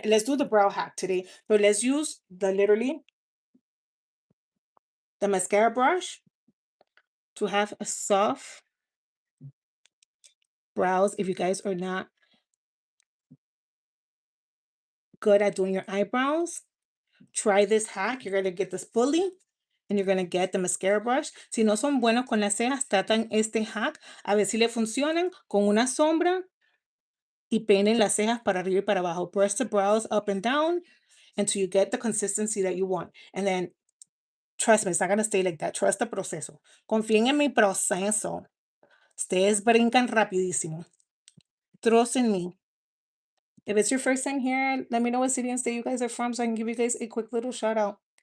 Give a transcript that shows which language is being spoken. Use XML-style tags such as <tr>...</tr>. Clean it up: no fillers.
<en>Let's do the brow hack today. So let's use the mascara brush to have a soft brows. If you guys are not good at doing your eyebrows, try this hack. You're gonna get this fully, and you're gonna get the mascara brush.</en> <es>Si no son buenos con las cejas, tratan este hack a ver si le funcionan con una sombra y peinen las cejas para arriba y para abajo.</es> <en>Brush the brows up and down until you get the consistency that you want. And then, trust me, it's not gonna stay like that. Trust the</en> <es>proceso. Confíen en mi proceso. Ustedes brincan rapidísimo.</es> <en>Trust in me. If it's your first time here, let me know what city and state you guys are from so I can give you guys a quick little shout out.</en>